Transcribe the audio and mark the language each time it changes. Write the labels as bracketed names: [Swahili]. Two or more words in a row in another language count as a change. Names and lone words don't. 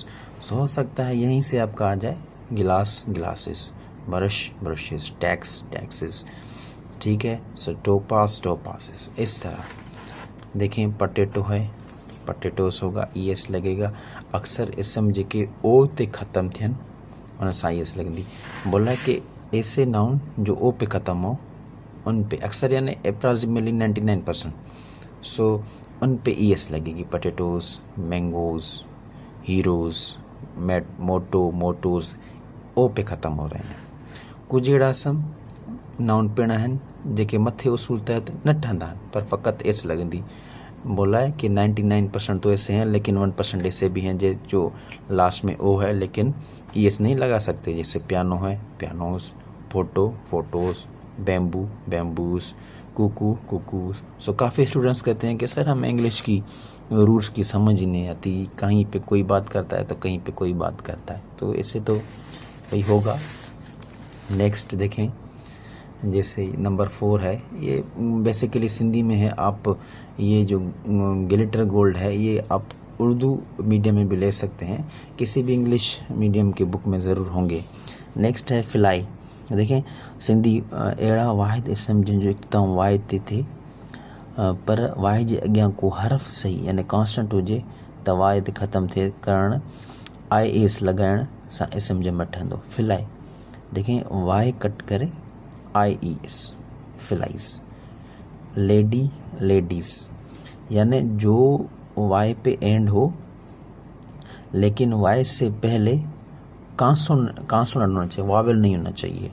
[Hindi] सो हो सकता है यहीं से आपका आ जाए [English] glass, glasses, brush, brushes, tax, taxes, [Hindi] ठीक है। सो [English] topaz, topazes. [Hindi] इस तरह देखें, पटेटो है, पटेटोस होगा, ES लगेगा। [Sindhi] अक्सर इसम जेके ओ ते ख़त्म थियनि उन सां ES लगंदी। [Hindi] बोला कि ऐसे नाउन जो ओ पे ख़त्म हो उन पे अक्सर, यानी अप्रॉक्सिमेटली 99%, सो उन पे ES लगेगी। [English] potatoes, mangoes, heroes, mottoes [Hindi] ओ पे ख़त्म हो रहे हैं। [Sindhi] कुछ अहिड़ा [English] some noun [Sindhi] पिण आहिनि जेके मथे उसूल तहत न ठहंदा आहिनि, पर फ़क़त एस लगंदी। [Hindi] बोला है कि 99% तो ऐसे हैं, लेकिन 1% ऐसे भी हैं जो लास्ट में ओ है लेकिन ES नहीं लगा सकते। जैसे पियानो है, [English] pianos, photo, photos, bamboo, bamboos, cuckoo, cuckoos. [Hindi] सो काफ़ी स्टूडेंट्स कहते हैं कि सर हमें इंग्लिश की रूल्स की समझ ही नहीं आती, कहीं पे कोई बात करता है तो कहीं पे कोई बात करता है, तो इससे तो वही होगा। नेक्स्ट देखें, जैसे नंबर 4 है, ये बेसिकली सिंधी में है। आप ये जो ग्लिटर गोल्ड है, ये आप उर्दू मीडियम में भी ले सकते हैं, किसी भी इंग्लिश मीडियम के बुक में ज़रूर होंगे। नेक्स्ट है फिलाई। [Sindhi] देखें सिंधी अहिड़ा वाहिद इसम जंहिंजो इख्तिताम वाहिद ते थिए, पर वाहिद जे अॻियां को हर्फ़ सही यानी कॉन्स्टेंट हुजे त वाहिद ख़त्म थिए करणु IS लॻाइण सां इसम जमा ठहंदो। [Hindi] फिलाई, देखें [English] Y cut [Hindi] करे IES, फिलाइस। [English] lady, ladies, [Hindi] यानी जो वाई पे एंड हो लेकिन वाई से पहले कांसोनेंट होना चाहिए, वावेल नहीं होना चाहिए।